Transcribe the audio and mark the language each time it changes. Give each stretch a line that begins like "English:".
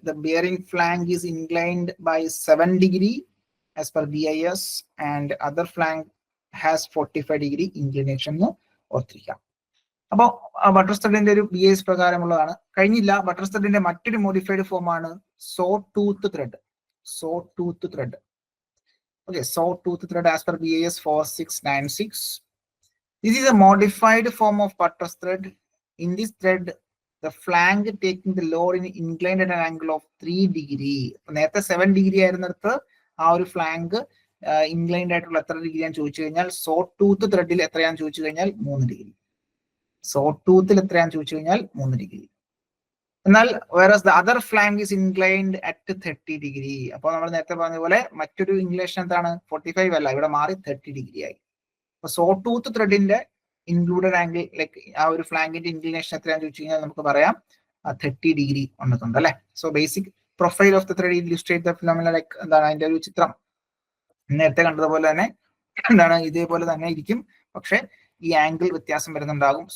English: The bearing flank is inclined by 7 degree as per BIS and other flank has 45 degree inclination
Malayalam: ഓർത്തിരിക്കാം. അപ്പോൾ buttress ത്രെഡിന്റെ ഒരു BIS പ്രകാരമുള്ളതാണ്. കഴിഞ്ഞില്ല, buttress ത്രെഡിന്റെ മറ്റൊരു modified form ആണ് so tooth thread. So tooth thread. Okay, so tooth thread as per BIS 4696.
English: This is a modified form of buttress thread. In this thread the flank taking the load in inclined at an angle of 3 degree.
Malayalam: നേരത്തെ 7 degree ആയിരുന്നിടത്ത് ആ ഒരു flank inclined ആയിട്ടുള്ള എത്ര degree ഞാൻ ചോദിച്ചു കഴിഞ്ഞാൽ so tooth ത്രെഡിൽ എത്രയാന്ന് ചോദിച്ചു കഴിഞ്ഞാൽ 3 ഡിഗ്രി. സോ ടൂത്തിൽ എത്രയാന്ന് ചോദിച്ചു കഴിഞ്ഞാൽ 3 ഡിഗ്രി. എന്നാൽ
English: whereas the other flank is inclined at 30 degree.
Malayalam: അപ്പോൾ നമ്മൾ നേരത്തെ പറഞ്ഞ പോലെ മറ്റൊരു ഇൻക്ലിനേഷൻ എന്താണ് 45 അല്ല, ഇവിടെ മാറി 30 ഡിഗ്രി ആയി. അപ്പൊ സോ ടൂത്ത് ത്രെഡിന്റെ ഇൻക്ലൂഡഡ് ആംഗിൾ ലൈക്ക് ആ ഒരു ഫ്ലാങ്കിന്റെ ഇൻക്ലിനേഷൻ എത്രയാന്ന് ചോദിച്ചു കഴിഞ്ഞാൽ നമുക്ക് പറയാം 30 ഡിഗ്രി വന്നിട്ടുണ്ട് അല്ലെ.
English: so basic profile of the thread illustrate the phenomena
Malayalam: like എന്താണ് അതിന്റെ ഒരു ചിത്രം നേരത്തെ കണ്ടതുപോലെ തന്നെ എന്താണ് ഇതേപോലെ തന്നെ ഇരിക്കും, പക്ഷെ ഈ ആംഗിൾ വ്യത്യാസം വരുന്നുണ്ടാകും.